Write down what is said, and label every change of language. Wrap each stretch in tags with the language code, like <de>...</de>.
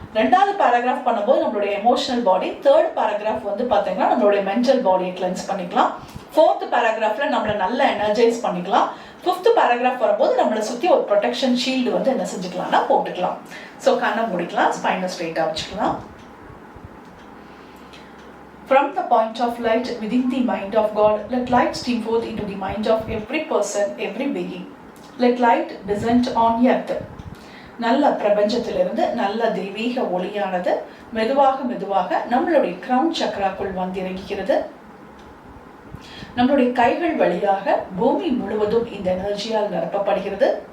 <ta>ரெண்டாவது பேராகிராஃப் பண்ணும்போது நம்மளுடைய எமோஷனல் பாடி, தேர்ட் பேராகிராஃப் வந்து பார்த்தீங்கன்னா நம்மளுடைய மென்டல் பாடியை கிளென்ஸ் பண்ணிக்கலாம். 4th பேராகிராஃப்ல நம்மளை நல்லா எனர்ஜைஸ் பண்ணிக்கலாம். 5th பேராகிராஃப் வரும்போது நம்மளை சுற்றி ஒரு ப்ரொடெக்ஷன் ஷீல்டு வந்து என்ன செஞ்சுக்கலாம்னா போட்டுக்கலாம். ஸோ கண்ணை முடிக்கலாம், ஸ்பைனை ஸ்ட்ரெயிட்டாக வச்சுக்கலாம்.</ta> <en>From the point of light within the mind of God, let light stream forth into the mind of every person, every being. Let light descend on earth.</en> <ta>நல்ல பிரபஞ்சத்திலிருந்து நல்ல தெய்வீக ஒளியானது மெதுவாக மெதுவாக நம்மளுடைய கிரவுன் சக்கராக்குள் வந்திறங்குகிறது. நம்மளுடைய கைகள் வழியாக பூமி முழுவதும் இந்த எனர்ஜியால் நிரப்பப்படுகிறது.</ta>